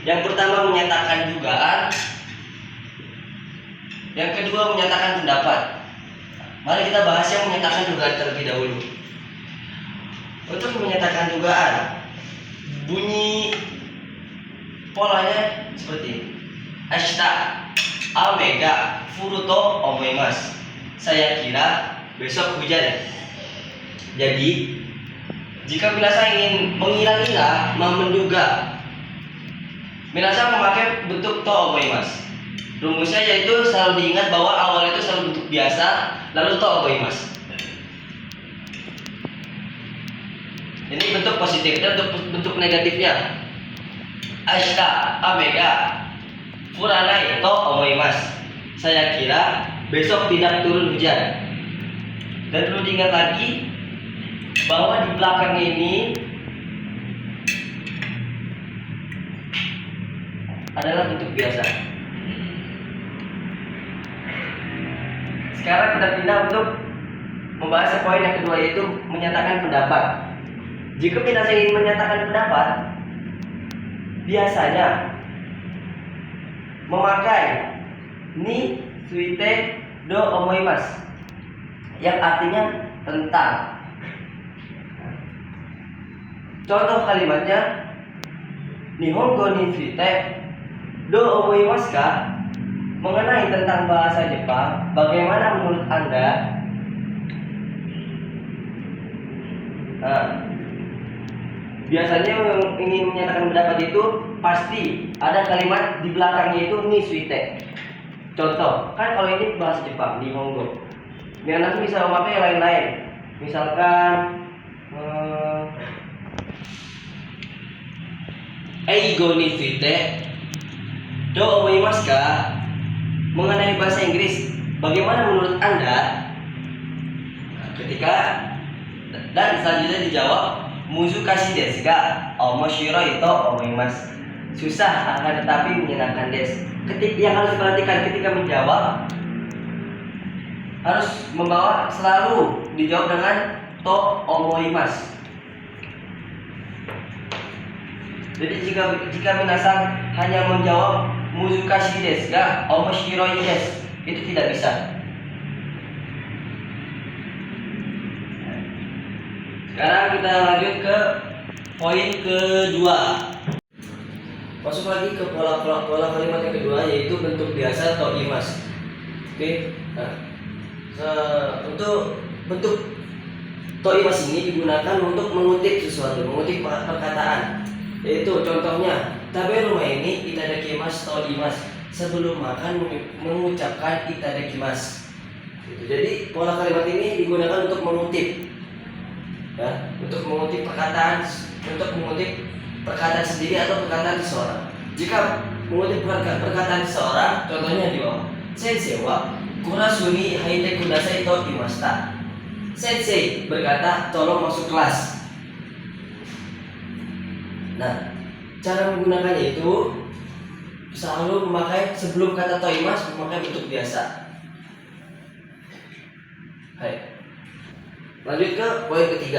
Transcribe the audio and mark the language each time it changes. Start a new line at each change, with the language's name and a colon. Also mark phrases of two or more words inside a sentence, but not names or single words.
Indonesian: Yang pertama menyatakan dugaan, yang kedua menyatakan pendapat. Mari kita bahas yang menyatakan dugaan terlebih dahulu. Untuk menyatakan dugaan, bunyi polanya seperti ini.
Japanese: 明日 雨が 降ると 思います.
Indonesian: Saya kira besok hujan. Jadi, jika minasa ingin mengira-ngira, menduga, minasa memakai bentuk
Japanese: と 思います.
Indonesian: Rumusnya yaitu selalu diingat bahwa awal itu selalu bentuk biasa, lalu
Japanese: と 思います.
Indonesian: Ini bentuk positif. Dan bentuk negatifnya,
Japanese: 明日 雨が 降らない と 思います.
Indonesian: Saya kira besok tidak turun hujan. Dan perlu diingat lagi bahwa di belakang ini adalah bentuk biasa. Sekarang kita pindah untuk membahas poin yang kedua, yaitu menyatakan pendapat. Jika kita ingin menyatakan pendapat, biasanya memakai
Japanese: に ついて どう 思います,
Indonesian: yang artinya tentang. Contoh kalimatnya,
Japanese: 日本語 に ついて どう 思います か?
Indonesian: Mengenai tentang bahasa Jepang, bagaimana menurut Anda? Nah, biasanya yang ingin menyatakan pendapat itu pasti ada kalimat di belakangnya itu
Japanese: に ついて.
Indonesian: Contoh, kan kalau ini bahasa Jepang, Nihongo, nanti bisa memakai yang lain-lain.
Japanese: Misalkan 英語 に ついて どう 思います か?
Indonesian: Mengenai bahasa Inggris, bagaimana menurut Anda? Ketika dan selanjutnya dijawab
Japanese: 難しい です が 面白い と 思います.
Indonesian: Susah akan tetapi menyenangkan des. Yang harus diperhatikan ketika menjawab, harus membawa selalu dijawab dengan
Japanese: と 思います.
Indonesian: Jadi jika minasan hanya menjawab
Japanese: 難しい です が 面白い です,
Indonesian: itu tidak bisa. Sekarang kita lanjut ke poin kedua. Masuk lagi ke pola kalimat yang kedua, yaitu bentuk biasa
Japanese: と 言います.
Indonesian: Oke. Untuk bentuk
Japanese: と 言います
Indonesian: ini digunakan untuk mengutip sesuatu, mengutip perkataan. Yaitu contohnya,
Japanese: 食べる 前 に いただきます と 言います.
Indonesian: Sebelum makan mengucapkan itadakimasu. Jadi pola kalimat ini digunakan untuk mengutip, ya, untuk mengutip perkataan, sendiri atau perkataan seseorang. Jika mengutip perkataan seseorang, contohnya di bawah.
Japanese: 先生 は クラス に 入って ください と 言いました.
Indonesian: Sensei berkata, tolong masuk kelas. Nah, cara menggunakannya itu selalu memakai sebelum kata
Japanese: と 言います,
Indonesian: memakai bentuk biasa. Hai. Lanjut ke poin ketiga.